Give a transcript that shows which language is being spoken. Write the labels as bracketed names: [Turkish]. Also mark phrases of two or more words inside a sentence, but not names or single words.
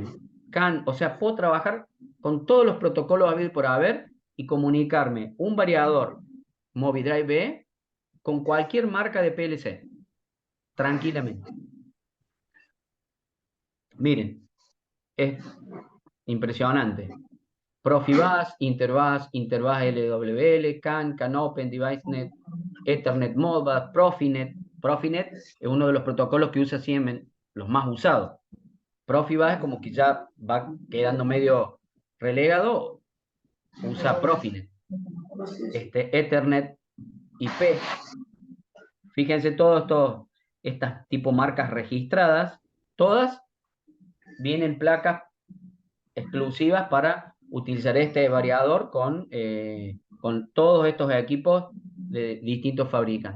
[Spanish] O sea, puedo trabajar con todos los protocolos habidos por haber y comunicarme un variador Movidrive B con cualquier marca de PLC. Tranquilamente. Miren, es impresionante. Profibus, Interbus, Interbus LWL, CANopen, DeviceNet, Ethernet Modbus, Profinet. Profinet es uno de los protocolos que usa Siemens, los más usados. Profibus es como que ya va quedando medio relegado, usa Profinet. Ethernet IP. Fíjense estas tipo marcas registradas, todas vienen placas exclusivas para utilizar este variador con todos estos equipos de distintos fabricantes.